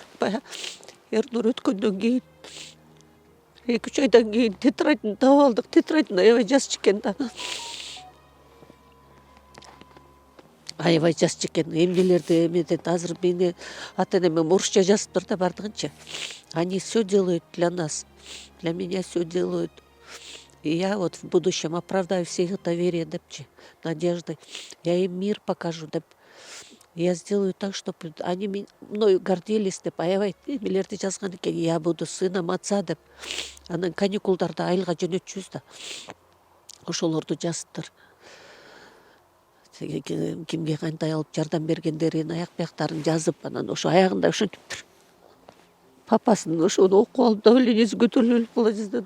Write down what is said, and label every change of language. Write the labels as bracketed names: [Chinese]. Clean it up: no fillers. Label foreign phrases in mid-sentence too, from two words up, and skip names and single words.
[Kyrgyz] Эрнур өткөндөн кийин 2-3 айдан кийин тетрадьын таап алдык. Тетрадьын аябай жазчу экен да. Аябай жазчу экен. Эмнелерди эметет. Азыр мени ата-энеме орусча жазыптыр да бардыгынча. [Russian] Они все делают для нас. Для меня все делают. И я вот в будущем оправдаю все их доверие депчи, надежды. Я им мир покажу деп. Я сделаю так, чтобы они мною гордились деп, [Kyrgyz] аябай эмелерди жазган экен. [Russian] Я буду сыном отца деп. [Kyrgyz] Анан каникулдарда айылга жөнөтчүбүз да. Ошолорду жазыптыр. Кимге кандай алып жардам бергендерин, аяк бияктарын жазып, анан ошо аягында ошентиптир. Папасынын ошону окуп алып, давлениеси көтөрүлүп кала жаздады.